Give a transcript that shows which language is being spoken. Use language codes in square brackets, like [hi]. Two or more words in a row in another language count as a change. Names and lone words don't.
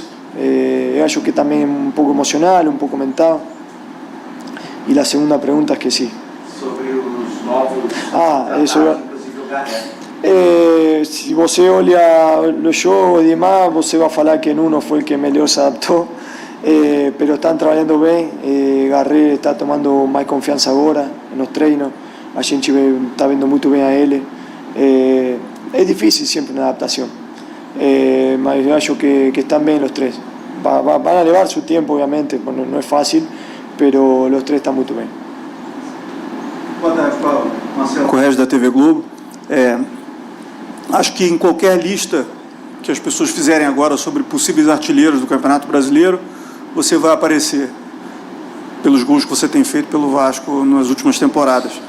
[pt] Eu acho que também é um pouco emocional, um pouco mental. E a segunda pergunta esqueci. Sobre os novos... inclusive o Garré. Se você olha os jogos e demais, você vai falar que Nuno foi o que melhor se adaptou. [es] Pero están trabajando bien. Garré está tomando más confianza ahora en los treinos. [pt] A gente [es] está viendo muy bien a él. Es difícil siempre una adaptación, mas yo [pt] acho que [es] están bien los tres. Van a llevar su tiempo, obviamente, no es fácil, pero los tres están muy bien. [pt] Boa tarde, Paulo. Marcelo Correia da TV Globo. Acho que em qualquer lista que as pessoas fizerem agora sobre possíveis artilheiros do Campeonato Brasileiro, você vai aparecer pelos gols que você tem feito pelo Vasco nas últimas temporadas.